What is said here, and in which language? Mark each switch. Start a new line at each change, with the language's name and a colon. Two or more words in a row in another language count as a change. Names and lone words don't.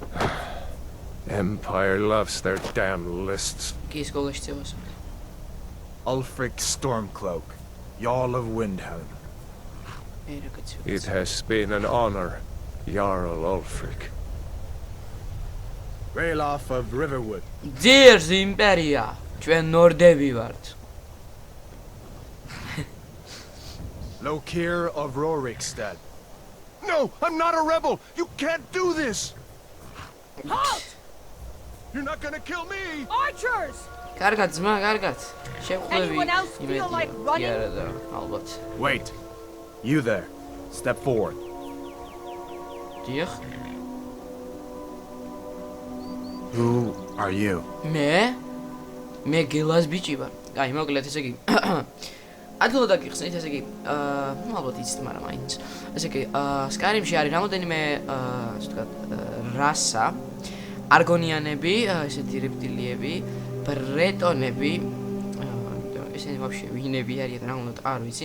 English: Empire loves their damn lists. Ulfric Stormcloak, Jarl of Windhelm. It has been an honor, Jarl Ulfric. Ralof of Riverwood. Dears Imperia,
Georgian: ჩვენ ნორდები ვართ.
English: Lokir of Rorikstead. No, I'm not a rebel. You can't do this. Halt! You're not gonna kill me. Archers!
Georgian: კარგად ძმა, კარგად. შევხვდები.
English: Anyone else feel like running?
Georgian: არა და ალბათ.
English: Wait. You there. Step forward.
Georgian: დიახ.
English: Who are you?
Georgian: მე გელას ბიჭი ვარ. აი, მოკლედ ესე იგი. ადვილად დაგიხსნით, ესე იგი, ნუ ალბათ იცით, მაგრამ მაინც. ესე იგი, სკარიმში არის რამოდენიმე, ასე ვთქვათ, რასა, არგონიანები, ესეთი რეპტილიები, ბრეტონები, ესენი ვაფშე ვინები არიან, რა უნდა არ ვიცი.